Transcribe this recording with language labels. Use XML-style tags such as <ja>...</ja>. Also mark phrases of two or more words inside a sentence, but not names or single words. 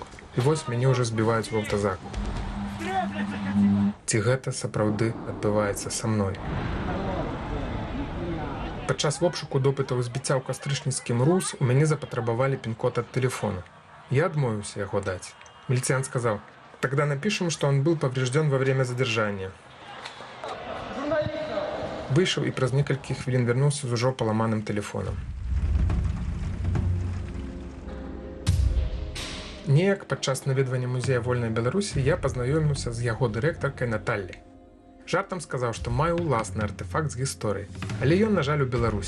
<be>І вось мяне ўжо збіваюць у аўтазак. Ці гэта сапраўды адбываецца са мной? Падчас обшуку допытаў збіцця ў кастрычніцкім РУС у мяне запатрабавалі пін-код ад тэлефона. Я адмовіўся яго даць. Міліцыянт сказаў:</be> <ru>«Тогда напишем, что он был поврежден во время задержания».</ru> <be>Выйшаў і праз некалькі хвілін вярнуўся з ужо паламаным тэлефонам. Неяк падчас наведвання музея вольнай Беларусі я пазнаёміўся з яго дырэктаркай Наталляй. Жартам сказаў, што маю ўласны артэфакт з гісторыі, але ён, на жаль, у Беларусі.</be>